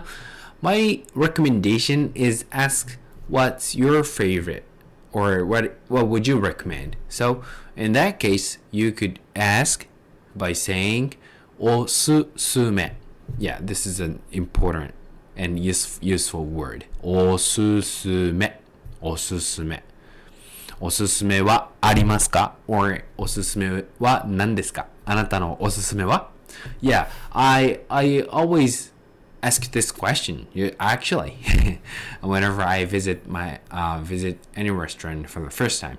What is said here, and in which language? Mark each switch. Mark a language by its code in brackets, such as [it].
[en] And my recommendation is ask what's your favorite, or what would you recommend. So in that case, you could ask by saying おすすめ. Yeah, this is an important and useful word. [ja] おすすめ、おすすめ。おすすめはありますか?Or おすすめは何ですか? あなたのおすすめは? [en] Yeah, I always ask this question. Actually, whenever I visit any restaurant for the first time.